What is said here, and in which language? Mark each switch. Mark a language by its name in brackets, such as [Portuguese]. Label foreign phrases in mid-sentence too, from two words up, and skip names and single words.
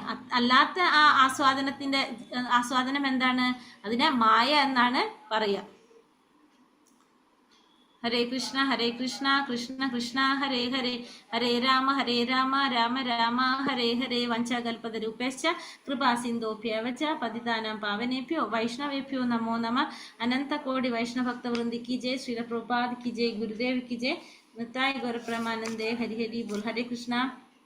[Malayalam] അല്ലാത്ത ആ ആസ്വാദനം എന്താണ്, അതിനെ മായ എന്നാണ് പറയുക. [Sanskrit] ഹരേ കൃഷ്ണ കൃഷ്ണ കൃഷ്ണ ഹരേ ഹരേ, ഹരേ രാമ രാമ രാമ ഹരേ ഹരേ. വഞ്ചകൽപതരൂപേശ്ച കൃപാ സിന്ധോഭ്യവച പതിതാനാം പാവനേഭ്യോ വൈഷ്ണവേഭ്യോ നമോ നമ. [Hindi] अनंतकोटि वैष्णवभक्तवृंदी की जय. श्रील प्रभुपाद की जय. गुरुदेव की जय. नित्ताय गौरप्रमानंदे. हरि हरि बोल. हरे कृष्ण.